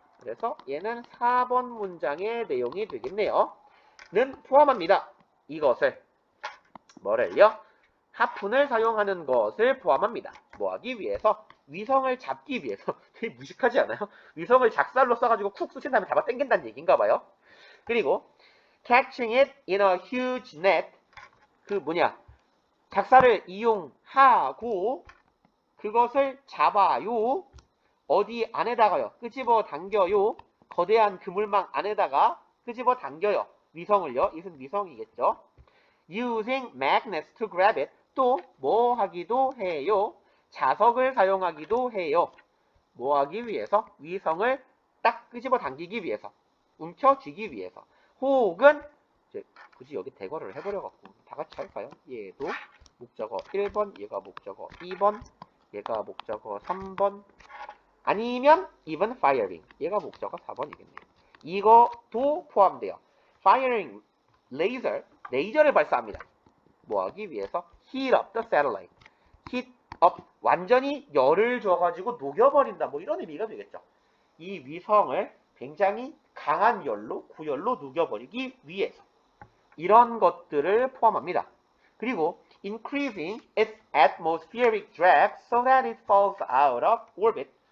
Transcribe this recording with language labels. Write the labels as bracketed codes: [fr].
[ko] 그래서 얘는 4번 문장의 내용이 되겠네요. 는 포함합니다. 이것을 뭐를요? 하푼을 사용하는 것을 포함합니다. 뭐 하기 위해서? 위성을 잡기 위해서. 되게 무식하지 않아요? 위성을 작살로 써가지고 쿡 쑤신 다음에 잡아 당긴다는 얘기인가 봐요. 그리고 [en] catching it in a huge net. [ko] 그 뭐냐? 작살을 이용하고 그것을 잡아요. 어디 안에다가요? 끄집어 당겨요. 거대한 그물망 안에다가 끄집어 당겨요. 위성을요. 이것은 위성이겠죠. [en] Using magnets to grab it. [ko] 또 뭐 하기도 해요? 자석을 사용하기도 해요. 뭐 하기 위해서? 위성을 딱 끄집어 당기기 위해서. 움켜쥐기 위해서. 혹은 굳이 여기 대괄호를 해버려갖고 다 같이 할까요? 얘도 목적어 1번, 얘가 목적어 2번, 얘가 목적어 3번, 아니면 even firing, 얘가 목적어 4번이겠네요. 이거도 포함돼요. firing, 레이저를 발사합니다. 뭐 하기 위해서? [en] heat up the satellite. [ko] heat up, 완전히 열을 줘가지고 녹여버린다. 뭐 이런 의미가 되겠죠. 이 위성을 굉장히 강한 열로, 구열로 녹여버리기 위해서. 이런 것들을 포함합니다. 그리고 [en] increasing its atmospheric drag so that it falls out of orbit.